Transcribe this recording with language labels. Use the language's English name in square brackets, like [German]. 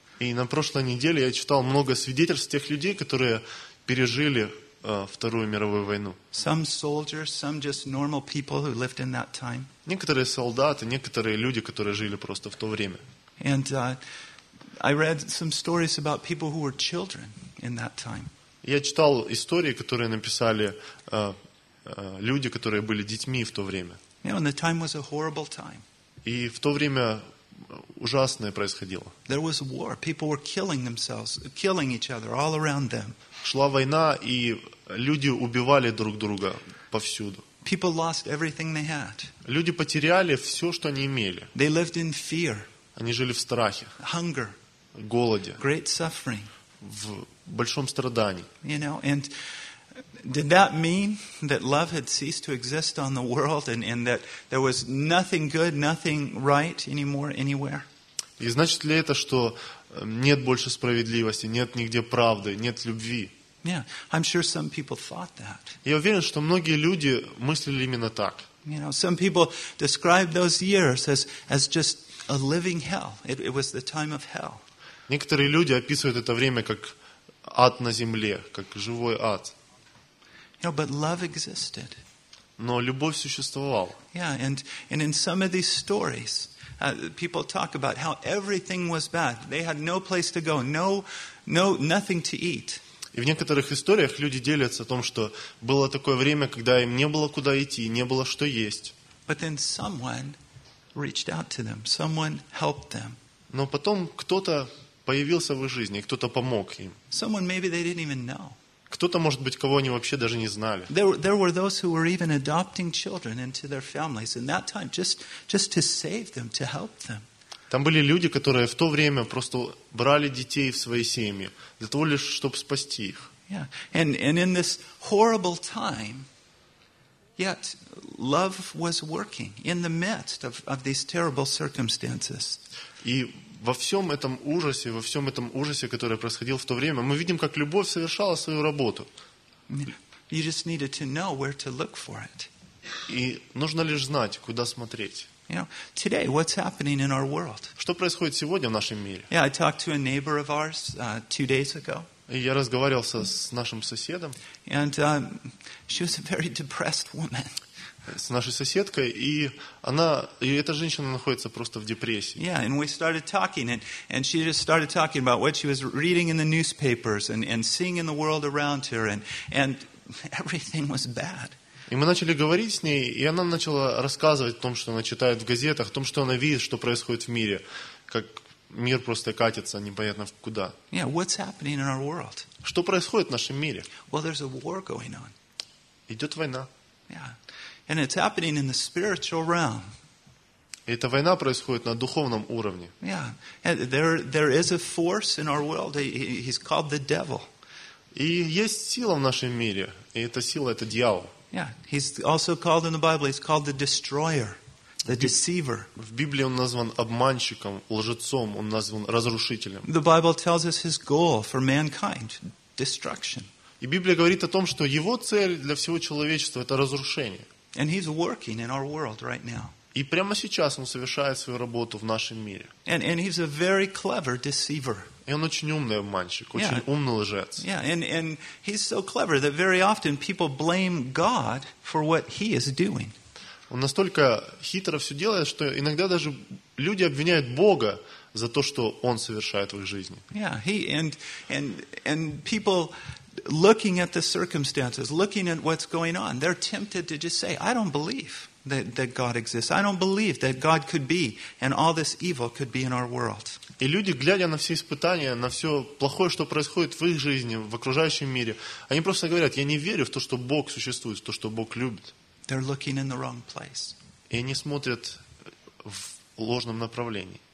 [Russian] И на прошлой неделе я читал много свидетельств тех людей, которые пережили Вторую мировую войну. [English] Some soldiers, some just normal people who lived in that time. [Russian] Некоторые солдаты, некоторые люди, которые жили просто в то время. [English] And I read some stories about people who were children in that time. [Russian] Я читал истории, которые написали люди, которые были детьми в то время. [English] You know, and the time was a horrible time. [Russian] И в то время ужасное происходило. [English] There was war. People were killing themselves, killing each other all around them. [Russian] Шла война, и люди убивали друг друга повсюду. [English] People lost everything they had. [Russian] Люди потеряли все, что они имели. [English] They lived in fear. [Russian] Они жили в страхе. [English] Hunger. [Russian] Голоде. [English] Great suffering. [Russian] В большом страдании. [English] You know, and did that mean that love had ceased to exist on the world, and that there was nothing good, nothing right anymore anywhere? [Russian] И значит ли это, что нет больше справедливости, нет нигде правды, нет любви? [English] Yeah, I'm sure some people thought that. [Russian] Я уверен, что многие люди мыслили именно так. [English] You know, some people describe those years as just a living hell. It was the time of hell. [Russian] Некоторые люди описывают это время как ад на земле, как живой ад. [English] You know, but love existed. [Russian] Но любовь существовала. [English] Yeah, and in some of these stories, people talk about how everything was bad. They had no place to go, no nothing to eat. [Russian] И в некоторых историях люди делятся о том, что было такое время, когда им не было куда идти, не было что есть. [English] But then someone reached out to them. Someone helped them. [Russian] Но потом кто-то появился в их жизни, кто-то помог им. [English] Someone maybe they didn't even know. [Russian] Кто-то, может быть, кого они вообще даже не знали. [English] There were those who were even adopting children into their families in that time, just to save them, to help them. [Russian] Там были люди, которые в то время просто брали детей в свои семьи для того лишь, чтобы спасти их. [English] Yeah, and in this horrible time, yet love was working in the midst of these terrible circumstances. [Russian] И во всем этом ужасе, который происходил в то время, мы видим, как любовь совершала свою работу. [English] You just needed to know where to look for it. [Russian] И нужно лишь знать, куда смотреть. [English] You know, today, what's happening in our world? [Russian] Что происходит сегодня в нашем мире? [English] Yeah, I talked to a neighbor of ours 2 days ago. [Russian] Я разговаривал с нашим соседом. [English] And she was a very depressed woman. [Russian] С нашей соседкой, и эта женщина находится просто в депрессии. [English] Yeah, and we started talking, and she just started talking about what she was reading in the newspapers and seeing in the world around her, and everything was bad. [Russian] И мы начали говорить с ней, и она начала рассказывать о том, что она читает в газетах, о том, что она видит, что происходит в мире, как мир просто катится непонятно куда. [English] Yeah, what's happening in our world? [Russian] Что происходит в нашем мире? [English] Well, there's a war going on. [Russian] Идет война. [English] Yeah. And it's happening in the spiritual realm. [Russian] Эта война происходит на духовном уровне. [English] Yeah. And there is a force in our world. He's called the devil. [Russian] И есть сила в нашем мире, и эта сила — это дьявол. [English] Yeah, he's also called in the Bible, he's called the destroyer. the deceiver. [Russian] В Библии он назван обманщиком, лжецом, он назван разрушителем. [English] The Bible tells us his goal for mankind, destruction. [Russian] И Библия говорит о том, что его цель для всего человечества это разрушение. [English] And he's working in our world right now. [Russian] И прямо сейчас он совершает свою работу в нашем мире. [English] And he's a very clever deceiver. [Russian] И он очень умный обманщик, очень умный лжец. [English] Yeah, and he's so clever that very often people blame God for what he is doing. [Russian] Он настолько хитро все делает, что иногда даже люди обвиняют Бога за то, что он совершает в их жизни. [English] Yeah, and people looking at the circumstances, looking at what's going on, they're tempted to just say, I don't believe that God exists. I don't believe that God could be and all this evil could be in our world. [Russian] И люди, глядя на все испытания, на все плохое, что происходит в их жизни, в окружающем мире, они просто говорят, я не верю в то, что Бог существует, в то, что Бог любит. [English] They're looking in the wrong place. [Russian] И они смотрят в ложном направлении.